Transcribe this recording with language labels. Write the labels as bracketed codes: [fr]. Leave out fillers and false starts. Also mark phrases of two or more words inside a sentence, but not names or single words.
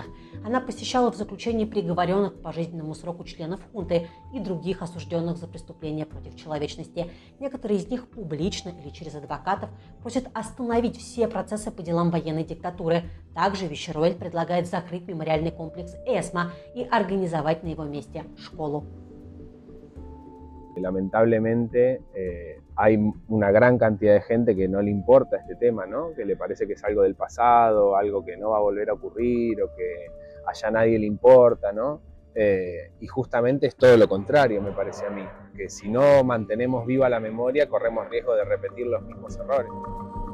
[ru] Она посещала в заключении приговоренных к пожизненному сроку членов хунты и других осужденных за преступления против человечности. Некоторые из них публично или через адвокатов просят остановить все процессы по делам военной диктатуры. Также Вильярруэль предлагает закрыть мемориальный комплекс ЭСМА и организовать на его месте школу. [es] Lamentablemente hay una gran cantidad de gente que no le importa este tema, ¿no? Que le parece que es algo del pasado, algo que no va a volver a ocurrir o que allá nadie le importa, ¿no? Y justamente es todo lo contrario, me parece a mí, que si no mantenemos viva la memoria corremos riesgo de repetir los mismos errores.